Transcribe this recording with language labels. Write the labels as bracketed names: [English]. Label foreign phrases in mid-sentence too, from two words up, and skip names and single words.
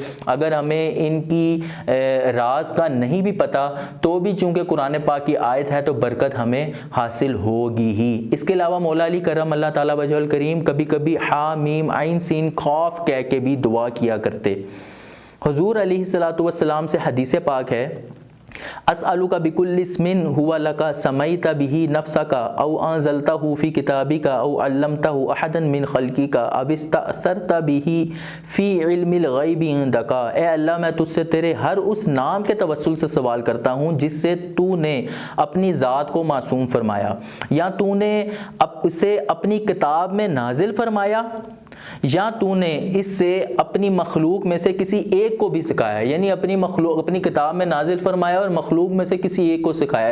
[Urdu] اگر ہمیں ان کی راز کا نہیں بھی پتہ تو بھی چونکہ قرآن پاک کی آیت ہے تو برکت ہمیں حاصل ہوگی ہی۔ اس کے علاوہ مولا علی [Arabic] کرم اللہ تعالیٰ وجہ الکریم [Urdu] کبھی کبھی ہا میم عین سین خوف کہہ کے بھی دعا کیا کرتے۔ حضور علیہ الصلاۃ والسلام سے حدیث پاک ہے [Arabic] اسألک بکل اسم هو لک سمیت به نفسک او انزلتہ فی کتابک او علمتہ احدا من خلقک او استأثرت به فی علم الغیب عندک۔ [Urdu] اے اللہ میں تجھ سے تیرے ہر اس نام کے توسل سے سوال کرتا ہوں جس سے تو نے اپنی ذات کو معصوم فرمایا، یا تو نے اسے اپنی کتاب میں نازل فرمایا، یا تو نے اس سے اپنی مخلوق میں سے کسی ایک کو بھی سکھایا، یعنی اپنی کتاب میں نازل فرمایا اور مخلوق میں سے کسی ایک کو سکھایا۔